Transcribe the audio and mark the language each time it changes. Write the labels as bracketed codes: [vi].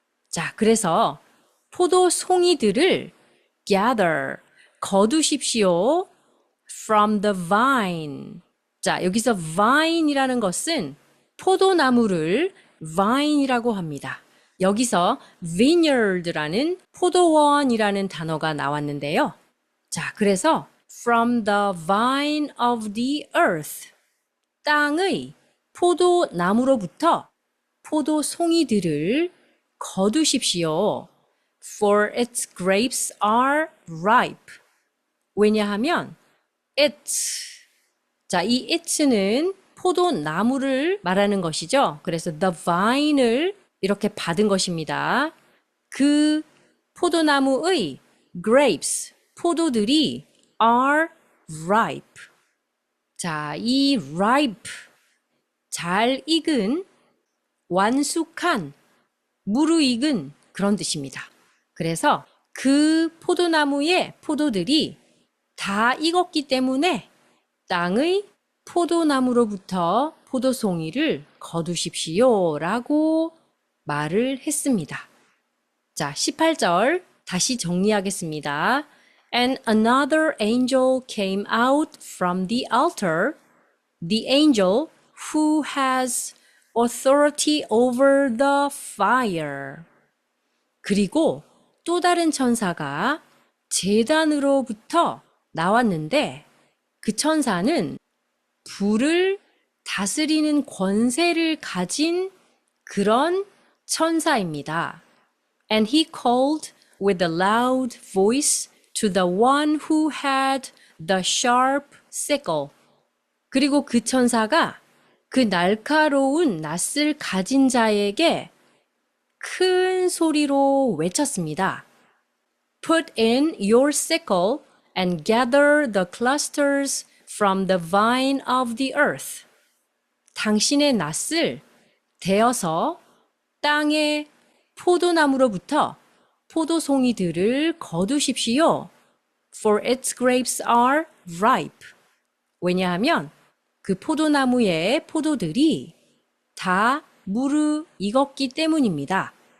[ko] 자, 그래서 포도송이들을 gather, 거두십시오. [en] from the vine. [ko] 자, 여기서 vine이라는 것은 포도나무를 vine이라고 합니다. 여기서 vineyard라는 포도원이라는 단어가 나왔는데요. 자, 그래서 [en] from the vine of the earth. [ko] 땅의 포도나무로부터 포도송이들을 거두십시오. [en] For its grapes are ripe. [ko] 왜냐하면 it, 자, 이 it는 포도나무를 말하는 것이죠. 그래서 [en] the vine [ko] 을 이렇게 받은 것입니다. 그 포도나무의 grapes, 포도들이 [en] are ripe. [ko] 자, 이 ripe, 잘 익은, 완숙한, 무르익은 그런 뜻입니다. 그래서 그 포도나무의 포도들이 다 익었기 때문에 땅의 포도나무로부터 포도송이를 거두십시오 라고 말을 했습니다. 자, 18절 다시 정리하겠습니다. [en] And another angel came out from the altar, the angel who has authority over the fire. [ko] 그리고 또 다른 천사가 제단으로부터 나왔는데 그 천사는 불을 다스리는 권세를 가진 그런 천사입니다. [en] And he called with a loud voice to the one who had the sharp sickle. [ko] 그리고 그 천사가 그 날카로운 낫을 가진 자에게 큰 소리로 외쳤습니다. [en] Put in your sickle and gather the clusters from the vine of the earth. [ko] 당신의 낫을 대어서 땅의 포도나무로부터 포도송이들을 거두십시오. [en] For its grapes are ripe. [ko] 왜냐하면 그 포도나무의 포도들이 다 무르익었기 때문입니다.